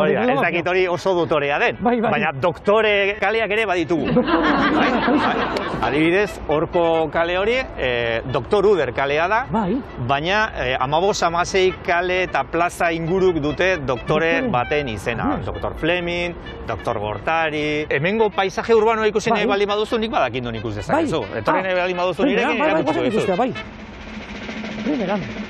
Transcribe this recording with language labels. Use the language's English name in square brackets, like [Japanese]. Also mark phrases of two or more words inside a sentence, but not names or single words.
[Basque] Ez dakit hori oso dotorea den, baina doktore kaleak ere baditugu. Adibidez, horko kale hori, Doktor Uder kalea da, baina 15-16 kale eta plaza inguruk dute doktore baten izena. Dr. Fleming, Dr. Gortari... Hemengo paisaje urbanoa ikusi nahi baldin baduzu, nik badakindun ikus dezakezu. Etorri nahi baldin baduzu nirekin erakutsiko dizu. Primeran.